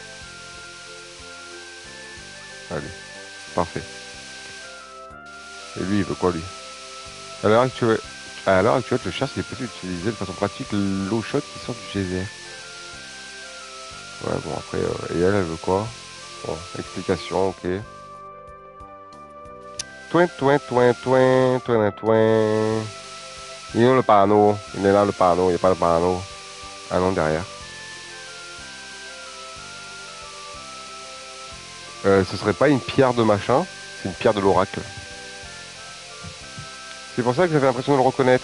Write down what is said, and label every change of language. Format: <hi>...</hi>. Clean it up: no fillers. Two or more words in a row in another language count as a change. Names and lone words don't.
<fr>Allez. Parfait. Et lui, il veut quoi, lui? À l'heure actuelle, je cherche s'il est possible d'utiliser de façon pratique l'eau chaude qui sort du geyser. Ouais, bon, après, et elle veut quoi? Bon, explication, ok. Toin, toin, toin, toin, toin, toin. Il est où le panneau? Il est là, le panneau, il n'y a pas le panneau. Ah non, derrière. Ce serait pas une pierre de machin, c'est une pierre de l'oracle. C'est pour ça que j'avais l'impression de le reconnaître.</fr>